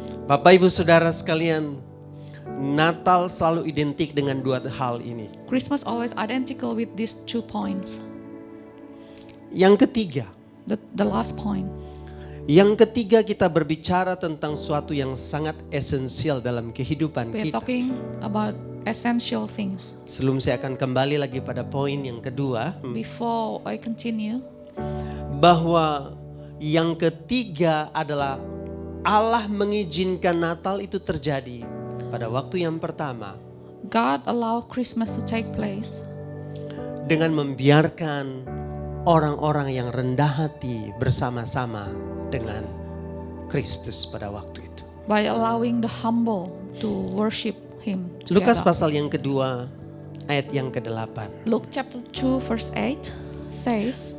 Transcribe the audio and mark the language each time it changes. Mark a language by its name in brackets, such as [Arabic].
[Indonesian] Bapak Ibu Saudara sekalian, Natal selalu identik dengan dua hal ini. [English] Christmas always identical with these 2 points. [Indonesian] Yang ketiga, [English] The last point. [Indonesian] Yang ketiga kita berbicara tentang suatu yang sangat esensial dalam kehidupan [English] We're [Indonesian] kita. [English] talking about essential things. [Indonesian] Sebelum saya akan kembali lagi pada poin yang kedua, [English] Before I continue, [Indonesian] bahwa yang ketiga adalah Allah mengizinkan Natal itu terjadi pada waktu yang pertama [English] God allow Christmas to take place [Indonesian] dengan membiarkan orang-orang yang rendah hati bersama-sama dengan Kristus pada waktu itu. [English] by allowing the humble to worship Him [Indonesian] Lukas [English] together. [Indonesian] pasal yang kedua ayat yang ke-8. [English] Luke chapter 2 verse 8 says,